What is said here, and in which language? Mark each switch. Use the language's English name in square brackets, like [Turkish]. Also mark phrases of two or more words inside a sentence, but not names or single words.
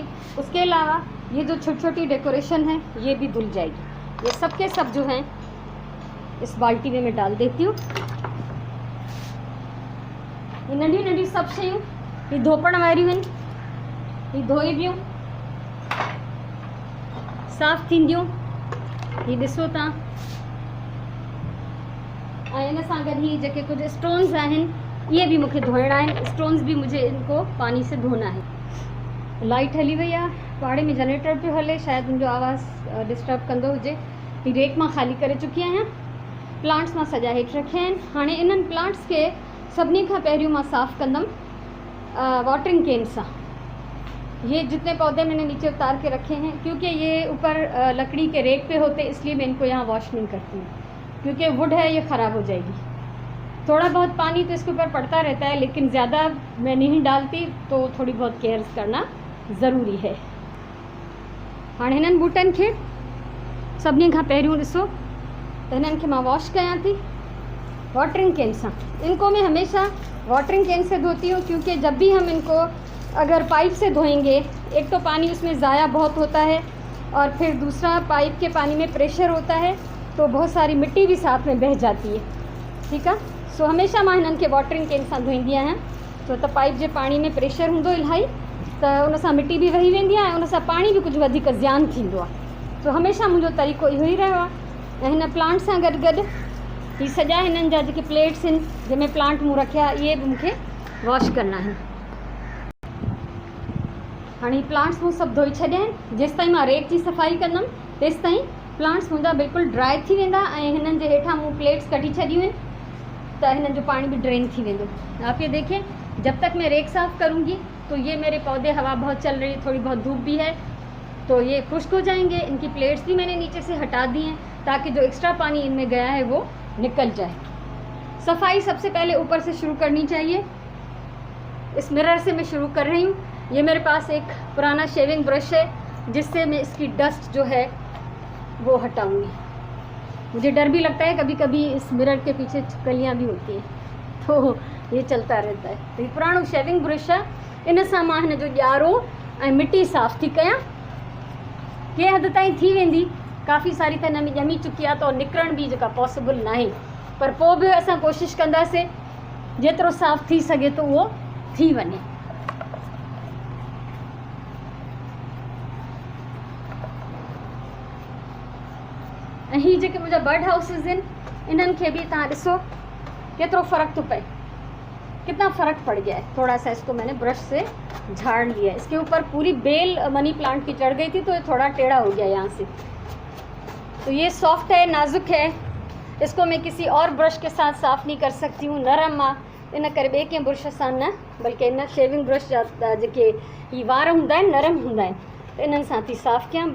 [Hindi] उसके अलावा ये जो छोटी छोटी डेकोरेशन है ये भी धुल जाएगी। ये सब के सब जो हैं इस बाल्टी में मैं डाल देती हूँ। [Sindhi] ये नंढी नंढी सब शयूं ये धोपण वारियूं आहिनि, ये धोई बियूं साफ़ थींदियूं। ये ॾिसो तव्हां, ऐं इन सां गॾु ही जेके कुझु स्टोन्स आहिनि ये भी मूंखे धोइणा आहिनि। [Hindi] स्टोन्स भी मुझे इनको पानी से धोना है। [Sindhi] लाइट हली वई आहे, पाड़े में जनरेटर पियो हले, शायदि मुंहिंजो आवाज़ डिस्टर्ब कंदो हुजे। ही रेक मां ख़ाली करे चुकी आहियां, प्लांट्स मां सॼा हेठि रखिया आहिनि। हाणे इन्हनि प्लांट्स के सभिनी खां पहिरियों मां साफ़ कंदमि [English] watering can [Sindhi] सां। [Hindi] ये जितने पौधे मैंने नीचे उतार के रखे हैं, क्योंकि ये ऊपर लकड़ी के रेक पे होते इसलिए मैं इनको यहाँ वॉश नहीं करती हूँ, क्योंकि वुड है ये ख़राब हो जाएगी। थोड़ा बहुत पानी तो इसके ऊपर पड़ता रहता है, लेकिन ज़्यादा मैं नहीं डालती, तो थोड़ी बहुत केयर करना ज़रूरी है। [Sindhi] हाणे हिननि बूटनि खे सभिनी खां पहिरियों ॾिसो तो इन्हनि खे मां वॉश कयां थी [English] watering can [Sindhi] सां। [Hindi] इनको मैं हमेशा [English] watering can [Hindi] से धोती हूँ, क्योंकि जब भी हम इनको अगर पाइप से धोएंगे, एक तो पानी उसमें ज़ाया बहुत होता है और फिर दूसरा पाइप के पानी में प्रेशर होता है, तो बहुत सारी मिट्टी भी साथ में बह जाती है। [Sindhi] ठीक है, सो हमेशा मां हिननि खे [English] watering can [Sindhi] सां धोईंदी आहियां, छो त पाइप जे पानी में प्रेशर हूंदो इलाही, त उन सां मिट्टी बि वही वेंदी आहे ऐं उन सां पाणी बि कुझु वधीक ज़्यान थींदो आहे। तो हमेशा मुंहिंजो तरीक़ो इहो ई रहियो आहे। ऐं हिन प्लांट सां गॾु गॾु ही सॼा हिननि जा जेके प्लेट्स आहिनि जंहिंमें प्लांट मूं रखिया, इहे बि मूंखे वॉश करना आहिनि। हाणे प्लांट्स मूं सभु धोई छॾिया आहिनि। जेसि ताईं मां रेक जी सफ़ाई कंदमि तेसि ताईं प्लांट्स मुंहिंजा बिल्कुलु ड्राई थी वेंदा ऐं हिननि जे हेठां मूं प्लेट्स कढी छॾियूं आहिनि, त हिननि जो पानी भी ड्रेन थी वेंदो। [Hindi] आप ये देखें, जब तक मैं रेक साफ़ करूँगी तो ये मेरे पौधे, हवा बहुत चल रही है, थोड़ी बहुत धूप भी है, तो ये खुश्क हो जाएंगे। इनकी प्लेट्स भी मैंने नीचे से हटा दी हैं ताकि जो एक्स्ट्रा पानी इनमें गया है वो निकल जाए। सफाई सबसे पहले ऊपर से शुरू करनी चाहिए। इस मिरर से मैं शुरू कर रही हूँ। ये मेरे पास एक पुराना [English] shaving brush [Hindi] है जिससे मैं इसकी डस्ट जो है वो हटाऊंगी। मुझे डर भी लगता है कभी कभी इस मिरर के पीछे छिपकलियाँ भी होती हैं, तो ये चलता रहता है। [Sindhi] तो ये पुराणो [English] shaving brush [Sindhi] है, इन सां मां हिन जो ॼारो ऐं मिटी साफ़ थी कयां। कंहिं हद ताईं थी वेंदी, काफ़ी सारी त हिन में ॼमी चुकी आहे, तो निकिरण बि जेका पॉसिबल न आहे, पर पोइ बि असां कोशिशि कंदासीं जेतिरो साफ़ थी सघे तो उहो थी वञे। ऐं हीअ जेके मुंहिंजा [English] bird houses [Sindhi] आहिनि, इन्हनि खे बि तव्हां ॾिसो केतिरो फ़र्क़ु थो पए, [Hindi] कितना फ़र्क पड़ गया है। थोड़ा सा इसको मैंने ब्रश से झाड़ लिया है। इसके ऊपर पूरी बेल [English] money plant [Hindi] की चढ़ गई थी, तो ये थोड़ा टेढ़ा हो गया यहाँ से। तो ये सॉफ्ट है, नाजुक है, इसको मैं किसी और ब्रश के साथ साफ़ नहीं कर सकती हूँ, [Sindhi] नरम आहे, इन करे ॿिए कंहिं ब्रश सां न, बल्कि इन [English] shaving brush [Sindhi] जा जेके ही वार हूंदा आहिनि नरम हूंदा आहिनि, त इन्हनि सां थी साफ़ कयां।